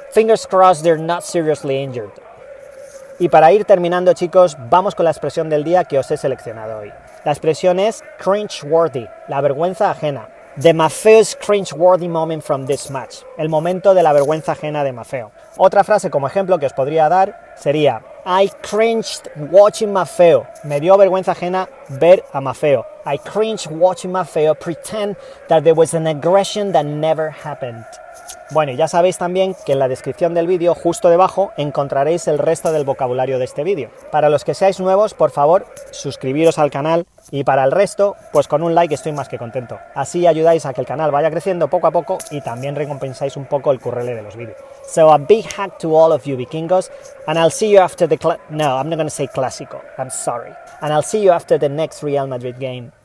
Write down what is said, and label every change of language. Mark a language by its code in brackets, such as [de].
[en] Fingers crossed they're not seriously injured. [es] Y para ir terminando, chicos, vamos con la expresión del día que os he seleccionado hoy. La expresión es cringe-worthy, la vergüenza ajena. [en] The Maffeo's cringe-worthy moment from this match. [es] El momento de la vergüenza ajena de Maffeo. Otra frase como ejemplo que os podría dar sería [en] I cringed watching Maffeo. [es] Me dio vergüenza ajena ver a Maffeo. [en] I cringed watching Maffeo pretend that there was an aggression that never happened. [es] Bueno, y ya sabéis también que en la descripción del vídeo, justo debajo, encontraréis el resto del vocabulario de este vídeo. Para los que seáis nuevos, por favor, suscribiros al canal y para el resto, pues con un like estoy más que contento. Así ayudáis a que el canal vaya creciendo poco a poco y también recompensáis un poco el currele de los vídeos. [en] So a big hug to all of you vikingos, and I'll see you after the no, I'm not going to say clásico, I'm sorry. And I'll see you after the next Real Madrid game.